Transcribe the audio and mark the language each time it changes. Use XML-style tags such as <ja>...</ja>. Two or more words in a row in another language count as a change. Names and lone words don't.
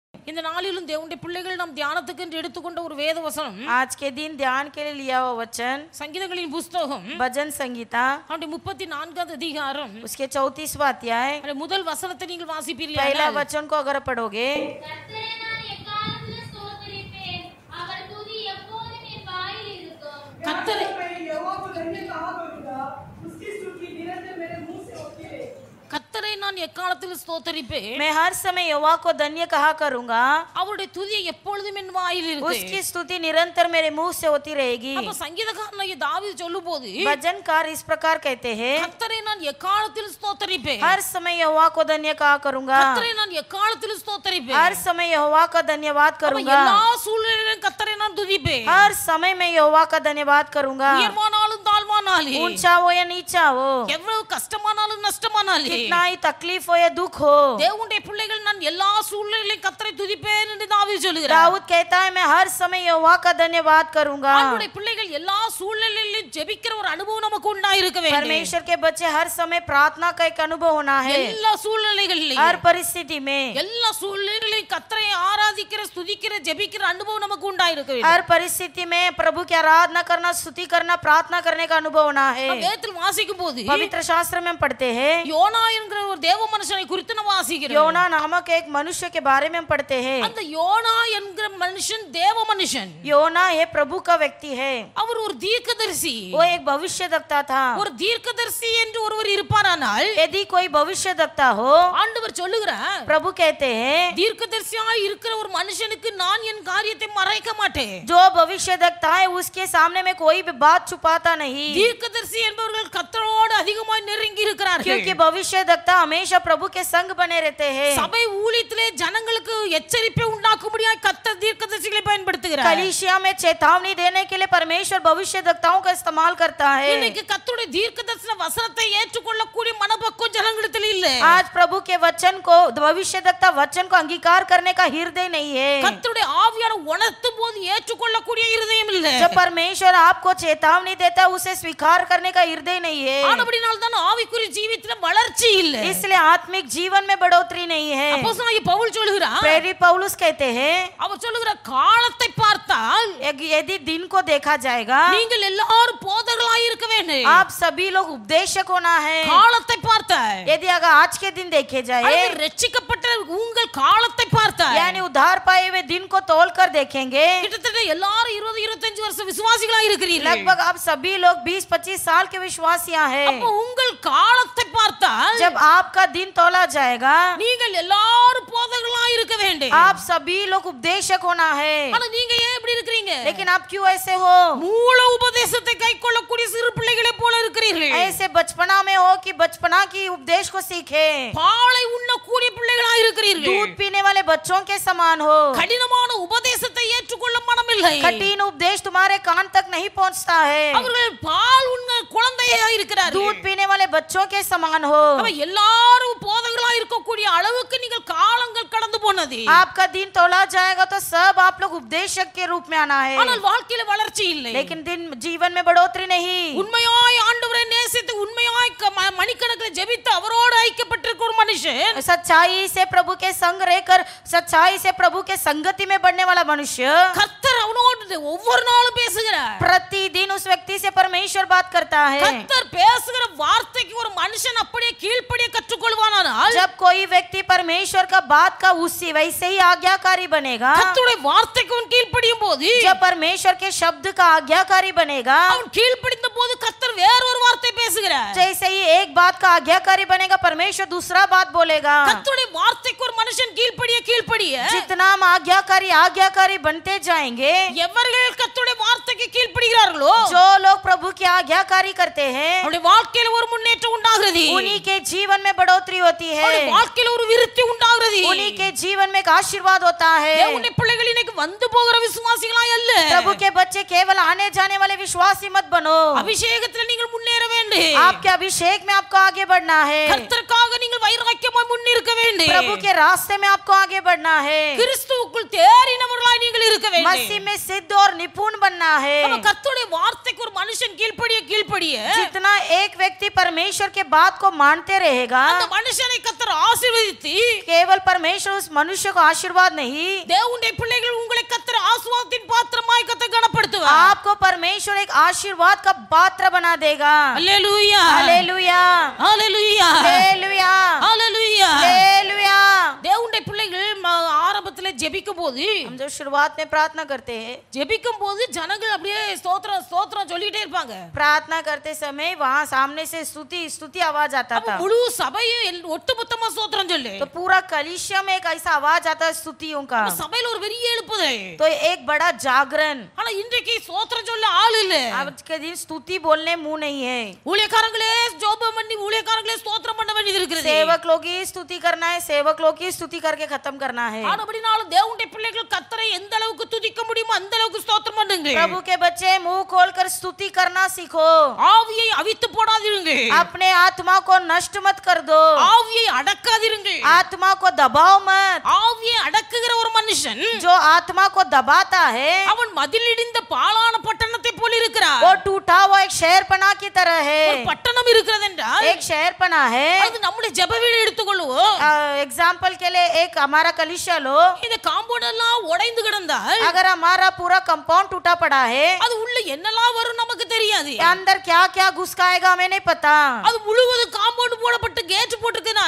<ta>இந்த நாளிலும் தேவனுடைய பிள்ளைகள் நாம் தியானத்துக்கு என்று எடுத்துக்கொண்ட ஒரு வேத வசனம்,</ta> <hi>आज के दिन ध्यान के लिए लिया हुआ वचन</hi> <ta>சங்கீதங்களின் புஸ்தகம்</ta> <hi>भजन संगीता</hi> <ta>அவருடைய 34வது அதிகாரம்</ta> <hi>उसके 34वां अध्याय</hi> <ta>அவருடைய முதல் வசனத்தை நீங்கள் வாசிப்பீர்கள்.</ta> <hi>पहला वचन को अगर पढ़ोगे,</hi> <ta>கர்த்தரை கர்த்தரை நான் எக்காலத்தில் ஸ்தோத்தரிப்பேன்,</ta> <hi>मैं हर समय यहोवा को धन्य कहा करूंगा,</hi> <ta>அவருடைய துதி எப்பொழுதும் என் வாயில் இருக்கு.</ta> <hi>उसकी स्तुति निरंतर मेरे मुंह से होती रहेगी।</hi> <ta>அப்ப சங்கீதக்காரனாகிய தாவீது சொல்லும்போது</ta> <hi>भजनकार इस प्रकार कहते हैं,</hi> <ta>கர்த்தரை நான் எக்காலத்தில் ஸ்தோத்தரிப்பேன்,</ta> <hi>हर समय यहोवा को धन्य कहा करूंगा,</hi> <ta>கர்த்தரை நான் எக்காலத்தில் ஸ்தோத்தரிப்பேன்,</ta> <hi>हर समय यहोवा का धन्यवाद</hi> <ta>அப்ப</ta> <hi>करूंगा,</hi> <ta>எல்லா சூழ்நிலையிலும் கர்த்தரை நான் துதிப்பேன்.</ta> <hi>हर समय मैं यहोवा का धन्यवाद करूंगा,</hi> <ta>உயர்வானாலும் தாழ்வானாலும்,</ta> <hi>ऊंचा हो या नीचा हो,</hi> <ta>எவ்வளவு கஷ்டமானாலும் நஷ்டமானாலும்,</ta> <hi>कितना ही तकलीफ हो या दुख हो,</hi> <ta>தேவனுடைய பிள்ளைகள் நான் எல்லா சூழ்நிலையிலும் கர்த்தரை துதிப்பேன் என்று தாவீது சொல்லுகிறார்.</ta> <hi>दाऊद कहता है मैं हर समय यहोवा का धन्यवाद करूंगा।</hi> <ta>அவருடைய பிள்ளைகள் எல்லா சூழ்நிலையிலும் ஜெபிக்கிற ஒரு அனுபவம் நமக்கு உண்டாயிருக்க வேண்டும்.</ta> <hi>परमेश्वर के बच्चे हर समय प्रार्थना का एक अनुभव होना है,</hi> <ta>எல்லா சூழ்நிலைகளிலும்,</ta> <hi>हर परिस्थिति में,</hi> <ta>எல்லா சூழ்நிலைகளிலும் கர்த்தரை ஆராதிக்கிற ஸ்துதிக்கிற ஜெபிக்கிற அனுபவம் நமக்கு உண்டாயிருக்க வேண்டும்.</ta> <hi>हर परिस्थिति में प्रभु की आराधना करना, स्तुति करना, प्रार्थना करने का अनुभव होना है।</hi> <ta>வேதத்தில் வாசிக்கும் போது</ta> <hi>पवित्र शास्त्र में हम पढ़ते हैं,</hi> <ta>யோனா என்கிற ஒரு தேவ மனுஷனை குறித்து நம்ம வாசிக்கிறோம்.</ta> <hi>योना नामक एक मनुष्य के बारे में हम पढ़ते हैं।</hi> <ta>அந்த யோனா என்கிற மனுஷன் தேவ மனுஷன்,</ta> <hi>योना ये प्रभु का व्यक्ति है,</hi> <ta>அவர் ஒரு தீர்க்கதரிசி.</ta> <hi>वो एक भविष्यद्वक्ता था।</hi> <ta>ஒரு தீர்க்கதரிசி என்று ஒருவர் இருப்பாரானால்</ta> <hi>यदि कोई भविष्यद्वक्ता हो,</hi> <ta>ஆண்டவர் சொல்லுகிறார்,</ta> <hi>प्रभु कहते हैं</hi> <ta>தீர்க்கதரிசியாய் இருக்கிற ஒரு மனுஷனுக்கு நான் என் காரியத்தை மறைக்க மாட்டேன்.</ta> <hi>जो भविष्यद्वक्ता है उसके सामने में कोई भी बात छुपाता नहीं,</hi> <ta>தீர்க்கதரிசி என்பவர்கள் கர்த்தரோடு அதிகமாய் நெருங்கி இருக்கிறார்கள்.</ta> <hi>क्योंकि भविष्यद्वक्ता हमेशा प्रभु के संग बने रहते हैं।</hi> <ta>சபை ஊழியத்திலே ஜனங்களுக்கு எச்சரிப்பை உண்டாக்கும்படியாய் கர்த்தர் தீர்க்கதரிசிகளை பயன்படுத்துகிறார்.</ta> <hi>कलीसिया में चेतावनी देने के लिए परमेश्वर भविष्यद्वक्ताओं का इस्तेमाल करता है।</hi> <ta>இன்னைக்கு கர்த்தருடைய தீர்க்கதரிசன வசனத்தை ஏற்றுக்கொள்ளக்கூடிய மனப்பக்குவம் ஜனங்களிடத்தில் இல்ல.</ta> <hi>आज प्रभु के वचन को, भविष्यद्वक्ता वचन को अंगीकार करने का हृदय नहीं है।</hi> <ta>கர்த்தருடைய ஆவியான உணர்த்தும் போது ஏற்றுக்கொள்ளக்கூடிய இருதயம் இல்ல.</ta> <hi>जब परमेश्वर आपको चेतावनी देता है उसे स्वीकार करने का हृदय नहीं है,</hi> <ta>ஆனபடியால் தான் ஆவிக்குரிய ஜீவியத்தில வளர்ச்சி இல்ல.</ta> <hi>इसलिए आत्मिक जीवन में बढ़ोतरी नहीं है।</hi> <ta>அப்போஸ்தலனாகிய பவுல் சொல்கிறார்,</ta> <hi>प्रेरित पौलुस कहते हैं,</hi> <ta>அவர் சொல்லுகிற காலத்தை பார்த்தால்</ta> <hi>यदि दिन को देखा जाएगा,</hi> <ta>நீங்கள் எல்லாரும் போதகர்களாய் இருக்க வேண்டும்.</ta> <hi>आप सभी लोग उपदेशक होना है।</hi> <ta>காலத்தை பார்த்தால்,</ta> <hi>यदि अगर आज के दिन देखे जाए,</hi> <ta>அல்லது ரட்சிக்கப்பட்ட உங்கள் காலத்தை பார்த்தால்,</ta> <hi>यानी उद्धार पाए हुए दिन को तोल कर देखेंगे,</hi> <ta>கிட்டத்தட்ட எல்லாரும் 20-25 வருஷம் விசுவாசிகளா இருக்கிறீர்கள்.</ta> <hi>लगभग आप सभी लोग 20-25 साल के विश्वासियां हैं।</hi> <ta>அப்ப உங்கள் காலத்தை பார்த்தால்,</ta> <hi>जब आपका दिन तोला जाएगा,</hi> <ta>நீங்கள் எல்லாரும் போதகர்களா இருக்க வேண்டும்.</ta> <hi>आप सभी लोग उपदेशक होना है।</hi> <ta>ஆனா நீங்க ஏன் இப்படி இருக்கிறீங்க?</ta> <hi>लेकिन आप क्यों ऐसे हो?</hi> <ta>மூல உபதேசத்தை கைக்கொள்ளக்கூடிய சிறு பிள்ளைகளை போல இருக்கிறீர்கள்.</ta> <hi>ऐसे बचपना में हो कि बचपना की उपदेश को सीखे,</hi> <ta>பாலை உண்ணக்கூடிய பிள்ளைகளா இருக்கிறீர்கள்.</ta> <hi>दूध पीने वाले बच्चों के समान हो।</hi> <ta>கடினமான உபதேசத்தை ஏற்றுக்கொள்ள மனமில்லை.</ta> <hi>कठिन उपदेश तुम्हारे कान तक नहीं पहुंचता है,</hi> <ta>அவர்கள் பால் உண்ண குழந்தையா இருக்கிறார்கள்.</ta> <hi>दूध पीने वाले बच्चों के समान हो।</hi> <ta>அப்ப எல்லாரும் போதகர்களா இருக்கக்கூடிய அளவுக்கு நீங்கள் காலங்கள் கடந்து போனது.</ta> <hi>आपका दिन तोला जाएगा तो सब आप लोग उपदेशक के रूप में आना है,</hi> <ta>ஆனால் வாழ்க்கையில வளர்ச்சி இல்லை.</ta> <hi>लेकिन दिन जीवन में बढ़ोतरी नहीं।</hi> <ta>உண்மையாய் ஆண்டவரை நேசித்து உண்மையாய் மணிக்கணக்கில் ஜெபித்து அவரோடு ஐக்கியப்பட்டிருக்கிற ஒரு மனுஷன்,</ta> <hi>सच्चाई से प्रभु के संग रहकर, सच्चाई से प्रभु के संगति में बढ़ने वाला मनुष्य,</hi> <ta>கர்த்தர் அவனோடு ஒவ்வொரு நாளும் பேசுகிறார்.</ta> <hi>प्रतिदिन उस व्यक्ति से परमेश्वर बात करता है।</hi> <ta>கர்த்தர் பேசுகிற வார்த்தைக்கு ஒரு மனுஷன் அப்படியே கீழ்ப்படிய கற்றுக்கொள்வானால்,</ta> <hi>जब कोई व्यक्ति परमेश्वर का बात का उसी वैसे ही आज्ञाकारी बनेगा,</hi> <ta>கர்த்தருடைய வார்த்தைக்கு அவன் கீழ்ப்படியும் போது,</ta> <hi>जब परमेश्वर के शब्द का आज्ञाकारी बनेगा,</hi> <ta>அவன் கீழ்ப்படிந்த போது கர்த்தர் வேறொரு வார்த்தை பேசுகிறார்.</ta> <hi>जैसे ही एक बात का आज्ञाकारी बनेगा, परमेश्वर दूसरा बात बोलेगा।</hi> <ta>கர்த்தருடைய வார்த்தைக்கு ஒரு மனுஷன் கீழ்ப்படிய</ta> <hi>जितना हम आज्ञाकारी बनते जाएंगे,</hi> <ta>எவர்கள் கர்த்தருடைய வார்த்தைக்கு கீழ்ப்படிகிறார்களோ,</ta> <hi>जो लोग प्रभु की आज्ञाकारी करते हैं,</hi> <ta>அவருடைய வாழ்க்கையில ஒரு முன்னேற்றம் உண்டாகிறது.</ta> <hi>उन्हीं के जीवन में बढ़ोतरी होती है,</hi> <ta>அவருடைய வாழ்க்கையில ஒரு விருத்தி உண்டாகிறது.</ta> <hi>उन्हीं के जीवन में एक आशीर्वाद होता है।</hi> <ta>தேவனுடைய பிள்ளைகள் இன்னைக்கு வந்து போகிற விசுவாசிகளாய் அல்ல,</ta> <hi>प्रभु के बच्चे केवल आने जाने वाले विश्वासी मत बनो।</hi> <ta>அபிஷேகத்தில் நீங்கள் முன்னேற வேண்டும்.</ta> <hi>आपके अभिषेक में आपको आगे बढ़ना है,</hi> <ta>கர்த்தருக்காக நீங்கள் வைராக்கியமாய் முன்னிருக்க வேண்டும்.</ta> <hi>प्रभु के रास्ते में आपको आगे बढ़ना है,</hi> <ta>கிறிஸ்துவுக்கு கிறிஸ்துவுக்குள் தேறினவர்களாய் நீங்கள் இருக்க வேண்டும்.</ta> <hi>मसीह में सिद्ध और निपुण बनना है.</hi> <ta>நம்ம கர்த்தருடைய வார்த்தைக்கு ஒரு மனுஷன் கீழ்ப்படிய</ta> <hi>जितना एक व्यक्ति परमेश्वर के बात को मानते रहेगा,</hi> <ta>அந்த மனுஷனை கர்த்தர் ஆசீர்வதித்து</ta> <hi>केवल परमेश्वर उस मनुष्य को आशीर्वाद नहीं,</hi> <ta>தேவனுடைய பிள்ளைகள் உங்களை கர்த்தர் ஆசீர்வாதத்தின் பாத்திரமாய் கர்த்தர் கனப்படுத்துவார்.</ta> <hi>आपको परमेश्वर एक आशीर्वाद का पात्र बना देगा.</hi> <ta>அல்லேலூயா</ta> <hi>हालेलुया,</hi> <ta>அல்லேலூயா</ta> <hi>हालेलुया,</hi> <ta>அல்லேலூயா.</ta> <hi>हालेलुया.</hi> <ta>தேவனுடைய பிள்ளைகள் ஆரம்பத்துல ஜெபிக்கும் போது</ta> <hi>हम जो शुरुआत में प्रार्थना करते हैं,</hi> <ta>ஜெபிக்கும் போது ஜனங்கள் அப்படியே ஸ்தோத்திரம் ஸ்தோத்திரம் சொல்லிட்டே இருப்பாங்க.</ta> <hi>प्रार्थना करते समय वहाँ सामने से स्तुति स्तुति आवाज आता</hi> <ta>அப்ப</ta> <hi>था.</hi> <ta>முழு சபையும் ஒட்டுமொத்தமா ஸ்தோத்திரம் சொல்லு.</ta> <hi>तो पूरा कलीसिया में एक ऐसा आवाज आता है स्तुतियों का.</hi> <ta>சபையில ஒரு பெரிய எழுப்புதல்.</ta> <hi>तो एक बड़ा जागरण.</hi> <ta>ஆனா இன்றைக்கு ஸ்தோத்திரம் சொல்ல ஆள் இல்ல.</ta> <hi>आज के दिन स्तुति बोलने मुंह नहीं है.</hi> <ta>ஊழியக்காரங்களே ஜெபம் பண்ணி ஊழியக்காரங்களே ஸ்தோத்திரம் பண்ண வேண்டியது இருக்குது.</ta> <hi>सेवक लोग ही स्तुति करना है, सेवक लोग ही स्तुति करके खत्म करना है.</hi> <ta>ஆனபடினாலும் தேவனுடைய பிள்ளைகள் கர்த்தரை எந்த அளவுக்கு துதிக்க முடியுமோ அந்த அளவுக்கு ஸ்தோத்திரம் பண்ணுங்க.</ta> <hi>प्रभु के बच्चे मुंह खोलकर स्तुति करना सीखो.</hi> <ta>ஆவியை அவித்து போடாதீருங்க.</ta> <hi>अपने आत्मा को नष्ट मत कर दो.</hi> <ta>ஆவியை அடக்காதீருங்க.</ta> <hi>आत्मा को दबाओ मत.</hi> <ta>ஆவியை அடக்குகிற ஒரு மனுஷன்</ta> <hi>जो आत्मा को दबाता है,</hi> <ta>அவன் மதிலிடிந்த பாழான பட்டணத்தை போல இருக்கிறார்.</ta> <hi>वो टूटा हुआ एक शहरपना की तरह है.</hi> <ta>ஒரு பட்டணம் இருக்கிறது என்றால்</ta> <hi>एक शहरपना है.</hi> <ta>அது நம்முடைய ஜெப வீடு எடுத்துக்கொள்வோம்.</ta> <hi>एग्जाम्पल के लिए एक हमारा कलिशा लो.</hi> <ta>இந்த காம்பவுண்ட் எல்லாம் உடைந்து கிடந்தால்</ta> <hi>अगर हमारा पूरा कंपाउंड टूटा पड़ा है,</hi> <ta>அது உள்ள என்னெல்லாம் வரும் நமக்கு தெரியாது.</ta> <hi>अंदर क्या क्या घुस का आएगा हमें नहीं पता.</hi> <ta>அது முழுவதும் காம்பவுண்ட் போடப்பட்டு கேட் போட்டுக்கனால</ta>